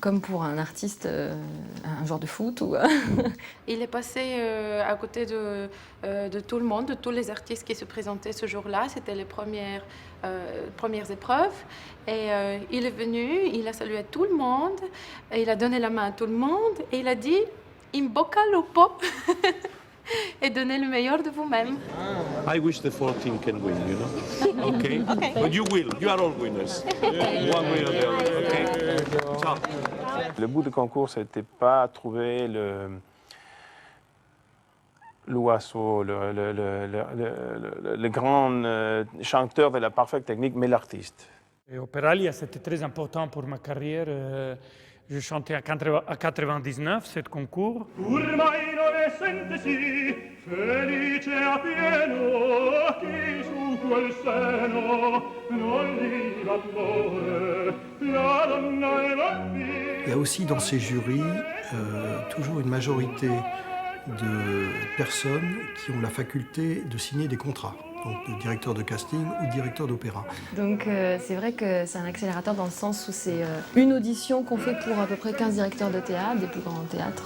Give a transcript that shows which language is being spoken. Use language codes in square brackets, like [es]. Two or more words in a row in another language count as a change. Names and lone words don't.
[fr] comme pour un artiste, un joueur de foot ou... Il est passé à côté de tout le monde, de tous les artistes qui se présentaient ce jour-là. C'était les premières épreuves. Et il est venu, il a salué tout le monde, et il a donné la main à tout le monde, et il a dit « [it] In bocca al lupo !» [fr] et donnez le meilleur de vous-même. [en] I wish the 14 can win, you know? Okay? But you will. You are all winners. One way or the other. Okay? Ciao. [fr] Le bout du concours, c'était pas trouver l'oiseau, le grand chanteur de la parfaite technique, mais l'artiste. Et Operalia, c'était très important pour ma carrière. Je chantais à 99, ce concours. [it] Ormai non ne sentesi, felice a pieno, chi su quel seno non li l'amore, la donna e bambini. [fr] Il y a aussi dans ces jurys toujours une majorité de personnes qui ont la faculté de signer des contrats, donc de directeur de casting ou directeur d'opéra. Donc c'est vrai que c'est un accélérateur dans le sens où c'est une audition qu'on fait pour à peu près 15 directeurs de théâtre, des plus grands théâtres.